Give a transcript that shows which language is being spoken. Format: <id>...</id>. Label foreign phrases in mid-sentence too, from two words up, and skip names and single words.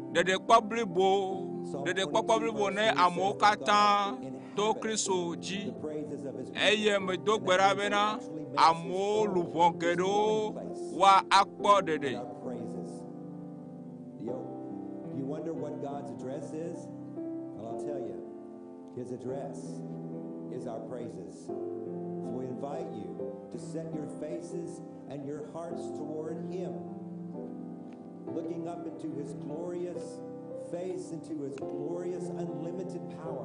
<ee>Dedekpɔkpɔ Blibo ne amewo katã to Christo Dzi eye medo gbe ɖa bena amewo luʋɔ geɖewo wa akpɔ ɖeɖe.</ee> <en>You wonder what God's address is? Well, I'll tell you. His address is our praises. So we invite you to set your faces and your hearts toward Him, looking up into His glorious face, into His glorious unlimited power.</en>